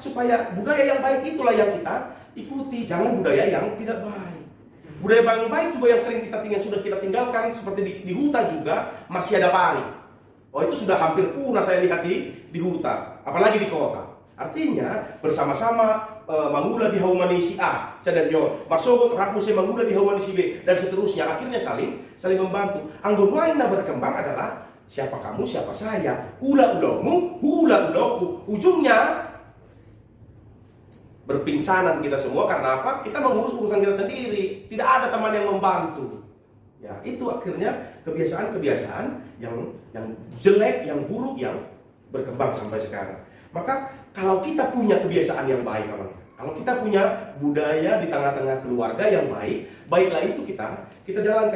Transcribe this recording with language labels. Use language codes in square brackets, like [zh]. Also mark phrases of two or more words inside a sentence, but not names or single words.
[id] Supaya budaya yang baik itulah yang kita ikuti, jangan budaya yang tidak baik. Budaya yang baik juga yang sering sudah kita tinggalkan, seperti di Huta juga masih ada pari. Oh, itu sudah hampir punah saya lihat di Huta, apalagi di kota. Artinya bersama-sama [bbc] mangula di haumani si A, sadaryo, marsogot rapuse mangula di haumani si B, [id] dan seterusnya. Akhirnya saling membantu. Anggun lain yang berkembang adalah siapa kamu, siapa saya, hula-ulamu, hula-ulaku. Ujungnya berpingsanan kita semua. Karena apa? Kita mengurus urusan kita sendiri, tidak ada teman yang membantu. Ya, itu akhirnya kebiasaan-kebiasaan yang jelek, yang buruk, yang berkembang sampai sekarang. Maka kalau kita punya kebiasaan yang baik, kalau kita punya budaya di tengah-tengah keluarga yang baik, baiklah itu kita jalankan.